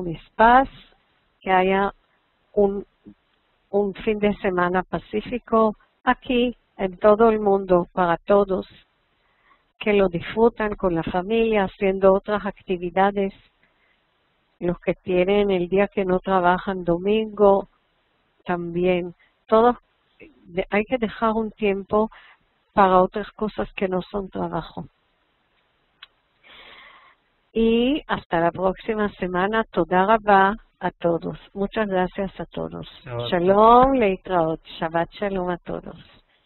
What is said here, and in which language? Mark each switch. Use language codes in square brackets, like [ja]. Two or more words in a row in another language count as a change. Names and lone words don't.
[es] es paz, que haya un fin de semana pacífico aquí en todo el mundo para todos, que lo disfrutan con la familia, haciendo otras actividades, los que tienen el día que no trabajan, domingo, también, todos hay que dejar un tiempo para otras cosas que no son trabajo. Y hasta la próxima semana. [he] תודה רבה [es] a todos. Muchas gracias a todos. [he] שלום, להתראות. שבת שלום [es] a todos.